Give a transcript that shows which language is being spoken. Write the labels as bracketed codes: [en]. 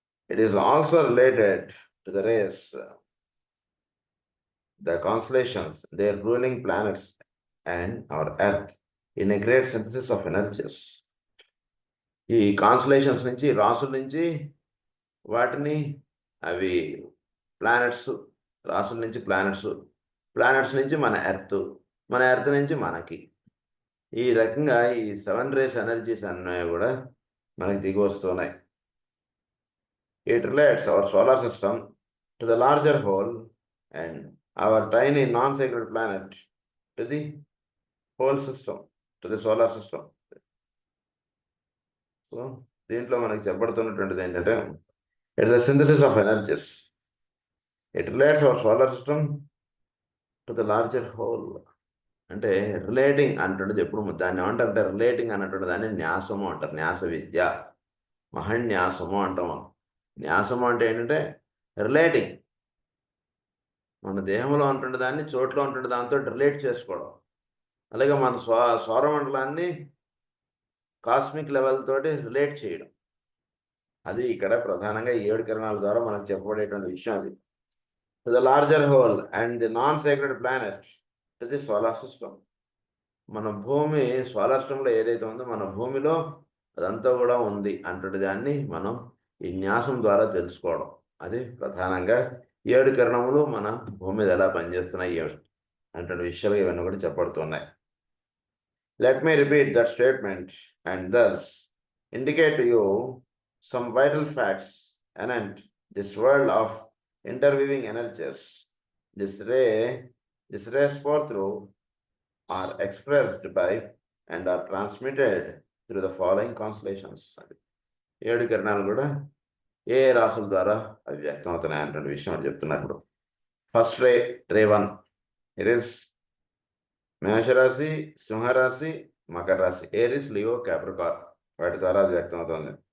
[en] It is also related to the race, the constellations, their ruling planets, and our Earth in a great synthesis of energies. [te] ఈ constellations నుంచి, రాసుల నుంచి వాటిని అవి planets, రాసుల నుంచి ప్లానెట్స్ నుంచి మన ఎర్త్ నుంచి మనకి, ఈ రకంగా ఈ 7 రేస్ ఎనర్జీస్ అన్నీ కూడా మనకి దిగి వస్తున్నాయి. [en] It relates our solar system to the larger whole and our tiny non-sacred planet to the whole system, to the solar system. [te] So, దీంట్లో మనకి చెప్పబడుతున్నటువంటిది ఏంటంటే, [en] it's a synthesis of energies. It relates our solar system to the larger whole. [te] అంటే relating అంటుండేది ఎప్పుడు దాన్ని ఏమంటారంటే, relating అన్నటువంటి దాన్ని న్యాసము అంటారు. న్యాస విద్య, మహన్యాసము అంటాం. న్యాసము అంటే ఏంటంటే రిలేటింగ్, మన దేహంలో ఉంటుండే దాన్ని చోట్లో ఉంటుండే దాంతో రిలేట్ చేసుకోవడం. అలాగే మన సౌరమండలాన్ని కాస్మిక్ లెవెల్ తోటి రిలేట్ చేయడం. అది ఇక్కడ ప్రధానంగా 7 కిరణాల ద్వారా మనకు చెప్పబడేటువంటి విషయం. [en] అది to the larger whole and the non sacred planet to the solar system. [te] మన భూమి సోలార్ సిస్టంలో ఏదైతే ఉందో మన భూమిలో అదంతా కూడా ఉంది అంటుండే దాన్ని మనం ఈ న్యాసం ద్వారా తెలుసుకోవడం. అది ప్రధానంగా 7 కిరణములు మన భూమి మీద ఎలా పనిచేస్తున్నాయి అంటే విషయాలు ఇవన్నీ కూడా చెప్పబడుతున్నాయి. [en] Let me repeat that statement and thus indicate to you some vital facts anent this world of interweaving energies. This rays pour through are expressed by and are transmitted through the following constellations. [te] 7 కిరణాలు కూడా ఏ రాశుల ద్వారా అవి వ్యక్తం అవుతున్నాయి అంటే విషయం చెప్తున్నప్పుడు, [en] first ray 1 it is [te] మేషరాశి, సింహరాశి, మకర రాశి, ఏరిస్, లియో, క్యాప్రికార్న్, వాటి ద్వారా అది వ్యక్తం అవుతుంది.